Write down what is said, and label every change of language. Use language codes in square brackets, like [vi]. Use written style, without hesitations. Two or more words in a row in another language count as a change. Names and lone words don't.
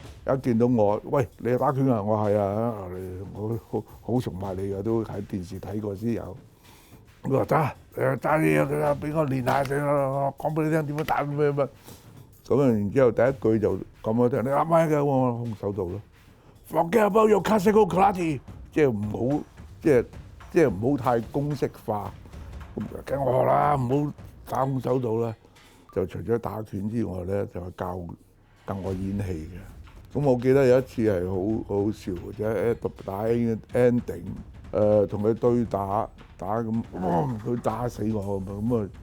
[yue] 一見到我，喂，你係打拳啊？我係啊，我好崇拜你嘅，都喺電視睇過先有。佢話得，打你啊！俾我練下先啦，講俾你聽點樣打咩乜。咁啊，然之後第一句就講我聽，你啱啱嘅我空手道咯。 [en] Forget about your classical karate， [yue] 即係唔好，即係唔好太公式化。咁跟我學啦，唔好打空手道啦。就除咗打拳之外咧，就係教我演戲嘅。咁我記得有一次係好笑嘅啫，打 ending，同佢對打咁，佢打死我咁啊！